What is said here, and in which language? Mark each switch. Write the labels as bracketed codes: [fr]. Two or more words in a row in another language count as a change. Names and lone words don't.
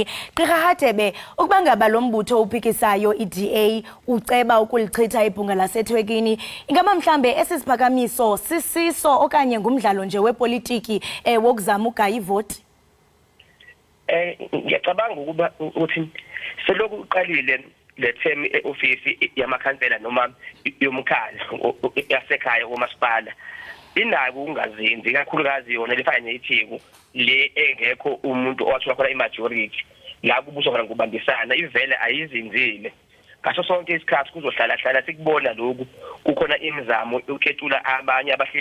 [xh] Gqirha Hadebe ukuba ngaba lo mbutho uphikisayo iDA uceba ukulichitha ibhunga laseThekwini ingaba mhlambe esisiphakamiso sisiso okanye ngumdlalo nje wepolitiki wokuzama ugaya ivoti? [zu] Ngiyacabanga ukuba uthi seloku uqalile le term eofisi yamakhansela noma yomkhandlu yasekhaya womasipala inako ungazinzi kakhulukazi yona lefana neTheku le engekho umuntu owathola khona imajority la kubuswa khona ngubambisana ivele ayizinzile ngaso sonke isikhathi kuzohlala sikubona lokhu kukhona imizamo uketula abanye abahleli